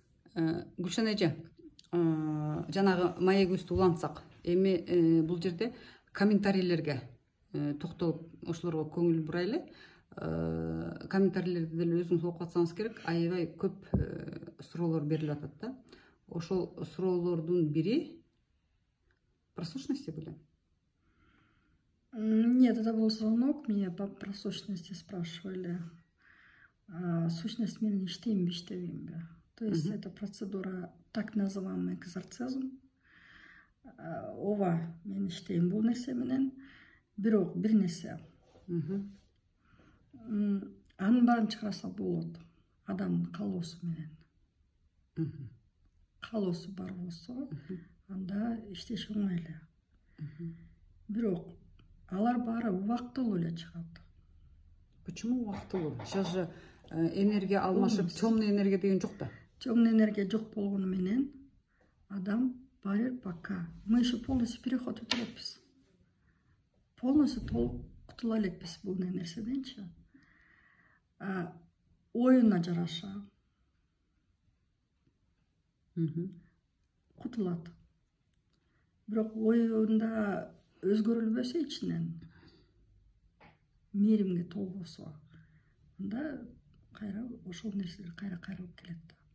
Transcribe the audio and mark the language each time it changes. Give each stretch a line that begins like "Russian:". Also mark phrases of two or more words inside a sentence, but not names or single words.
Kyrgyz: Гүлшан эже, жанагы маегибизди улантсак, эми бул жерде комментарийлерге токтолуп ошолорго көңүл бурайлы. Комментарийлерди деле өзүңүз окуп атсаңыз керек, аябай көп суроолор берилип атат да. Ошол суроолордун бири
Russian: про сущности
Kyrgyz: беле?
Russian: Нет, это был звонок, меня про сущности спрашивали.
Kyrgyz: Сущность менен иштейм иштебейм бе?
Russian: То есть это процедура, так называемый экзорцизм.
Kyrgyz: Ооба, мен иштейм бул нерсе менен, бирок бир нерсе. Анын баарын чыгарса болот, адамдын каалоосу менен. Каалоосу бар болсо, анда иштеш оңой эле. Бирок алар баары убактылуу эле чыгат. Почему убактылуу?
Russian: Сейчас же
Kyrgyz: энергия алмашып,
Russian: темный энергия
Kyrgyz: деген жок да? Темный энергия жок болгону менен адам барер пока.
Russian: Мы еще полностью переход
Kyrgyz: өтө элекпиз. Полностью толук кутула элекпиз бул нерседенчи. Оюна жараша кутулат. Бирок оюнда өзгөрүлбөсө ичинен, мээримге толбосо, анда кайра ошол нерселер кайра кайрылып келет.